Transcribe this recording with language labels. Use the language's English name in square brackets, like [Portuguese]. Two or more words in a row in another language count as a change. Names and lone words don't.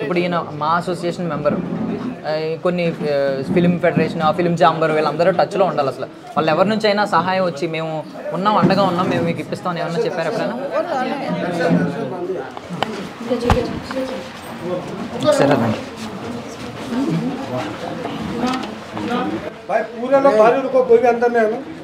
[Telugu] ఇప్పుడు ఈయన మా అసోసియేషన్ మెంబర్, కొన్ని ఫిలిం ఫెడరేషన్, ఆ ఫిలిం ఛాంబర్ వీళ్ళందరూ టచ్లో ఉండాలి. అసలు వాళ్ళు ఎవరి నుంచి అయినా సహాయం వచ్చి మేము ఉన్నాం, అండగా ఉన్నాం, మేము మీకు ఇప్పిస్తాం ఏమన్నా చెప్పారు ఎప్పుడైనా? సరే [Hindi] भाई पूरे लोग बाहर रुको, कोई भी अंदर नहीं आना।